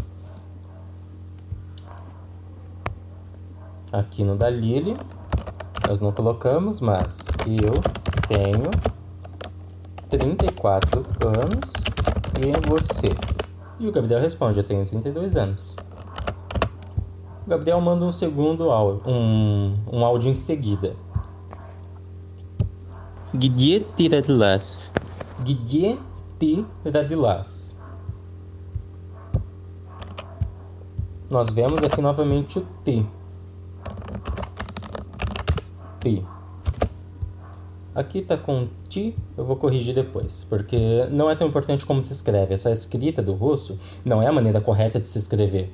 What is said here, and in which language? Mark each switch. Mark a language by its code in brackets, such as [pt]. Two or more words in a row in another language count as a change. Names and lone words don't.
[pt] Aqui no da Lili, nós não colocamos, mas eu tenho 34 anos e você? E o Gabriel responde, eu tenho 32 anos. O Gabriel manda um segundo áudio, um áudio em seguida. [ru] Где ты родилась? Где ты родилась? [pt] Nós vemos aqui novamente o ты. [ru] Ты. [pt] Aqui está com ti, eu vou corrigir depois, porque não é tão importante como se escreve. Essa escrita do russo não é a maneira correta de se escrever.